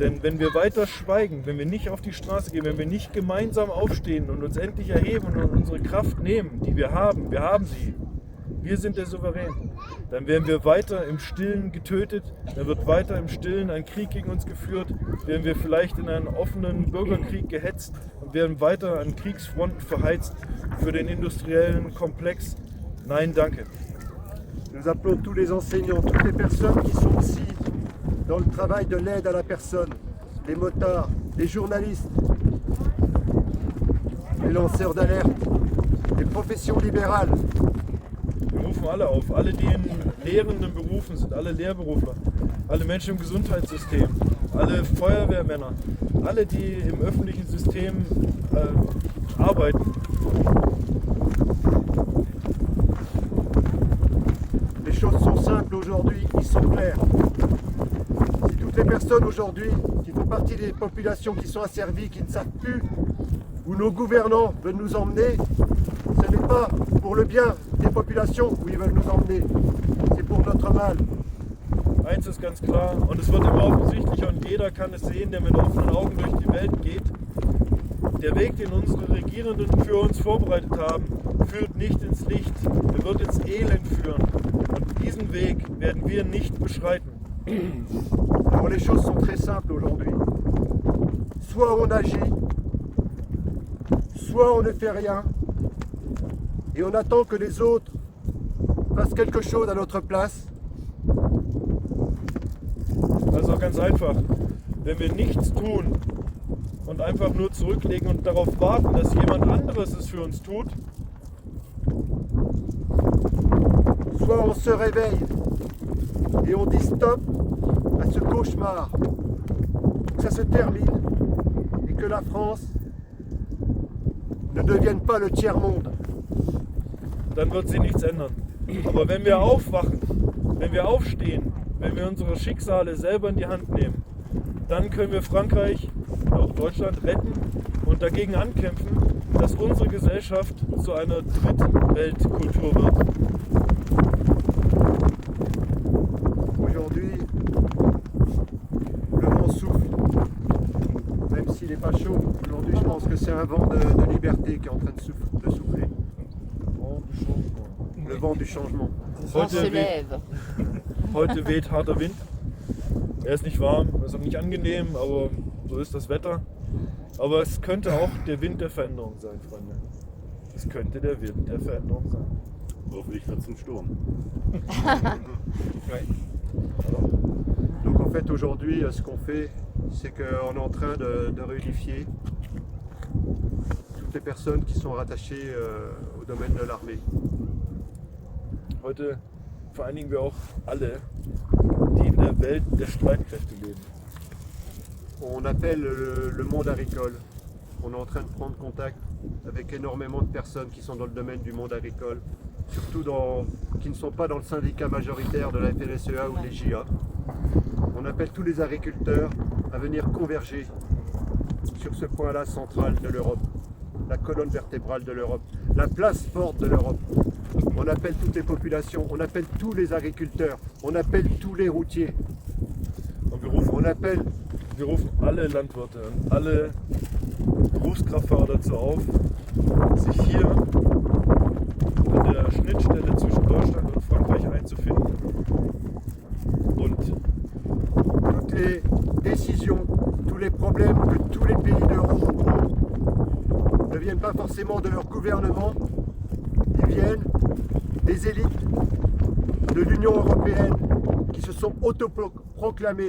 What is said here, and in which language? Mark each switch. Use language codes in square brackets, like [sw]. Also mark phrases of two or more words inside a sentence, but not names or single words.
[de] Denn wenn wir weiter schweigen, wenn wir nicht auf die Straße gehen, wenn wir nicht gemeinsam aufstehen und uns endlich erheben und unsere Kraft nehmen, die wir haben sie, wir sind der Souverän, dann werden wir weiter im Stillen getötet, dann wird weiter im Stillen ein Krieg gegen uns geführt, werden wir vielleicht in einen offenen Bürgerkrieg gehetzt und werden weiter an Kriegsfronten verheizt für den industriellen Komplex. Nein, danke. [fr] Nous appelons tous les enseignants, toutes les personnes qui sont ici dans le travail de l'aide à la personne, les motards, les journalistes, les lanceurs d'alerte, les professions libérales. [de] Wir rufen alle auf, alle, die in lehrenden Berufen sind, alle Lehrberufler, alle Menschen im Gesundheitssystem, alle Feuerwehrmänner, alle, die im öffentlichen System arbeiten. [fr] Les choses sont simples aujourd'hui, ils sont clairs. Si toutes les personnes aujourd'hui qui font partie des populations qui sont asservies, qui ne savent plus où nos gouvernants veulent nous emmener, ce n'est pas pour le bien des populations où ils veulent nous emmener, c'est pour notre mal. [de] Eins ist ganz klar und es wird immer offensichtlicher und jeder kann es sehen, der mit offenen Augen durch die Welt geht. Der Weg, den unsere Regierenden für uns vorbereitet haben, führt nicht ins Licht, er wird ins Elend führen. Und diesen Weg werden wir nicht beschreiten. [fr] Alors les choses sont très simples aujourd'hui. Soit on agit, soit on ne fait rien, et on attend que les autres fassent quelque chose à notre place. [de] Also ganz einfach, wenn wir nichts tun und einfach nur zurücklegen und darauf warten, dass jemand anderes es für uns tut, [fr] Soit on se réveille et on dit stop à ce cauchemar, que ça se termine et que la France ne devienne pas le tiers-monde. [de] dann wird sie nichts ändern. Aber wenn wir aufwachen, wenn wir aufstehen, wenn wir unsere Schicksale selber in die Hand nehmen, dann können wir Frankreich und auch Deutschland retten und dagegen ankämpfen, dass unsere Gesellschaft zu einer Drittweltkultur wird. [fr] Aujourd'hui, le vent souffle, même s'il n'est pas chaud. Aujourd'hui, je pense que c'est un vent de liberté qui est en train de souffler. le vent du changement. On se lève. [de] Heute weht harter Wind. Er ist nicht warm, er ist auch nicht angenehm, aber so ist das Wetter. Aber es könnte auch der Wind der Veränderung sein, Freunde. Es könnte der Wind der Veränderung sein. Hoffentlich wird es ein Sturm. [fr] Ouais. Donc en fait aujourd'hui ce qu'on fait c'est qu'on est en train de réunifier toutes les personnes qui sont rattachées au domaine de l'armée. [de] Heute vereinigen wir auch alle, die in der Welt der Streitkräfte leben. [fr] On appelle le monde agricole. On est en train de prendre contact avec énormément de personnes qui sont dans le domaine du monde agricole, surtout qui ne sont pas dans le syndicat majoritaire de la FNSEA ou des JA. On appelle tous les agriculteurs à venir converger sur ce point-là central de l'Europe, la colonne vertébrale de l'Europe, la place forte de l'Europe. On appelle toutes les populations, on appelle tous les agriculteurs, on appelle tous les routiers. [de] Und wir rufen alle Landwirte und alle Berufskraftfahrer dazu auf, sich hier an der Schnittstelle zwischen Deutschland und Frankreich einzufinden und [fr] toutes les décisions, tous les problèmes que tous les pays d'Europe ont ne viennent pas forcément de leur gouvernement, ils viennent des élites de l'Union européenne qui se sont autoproclamées.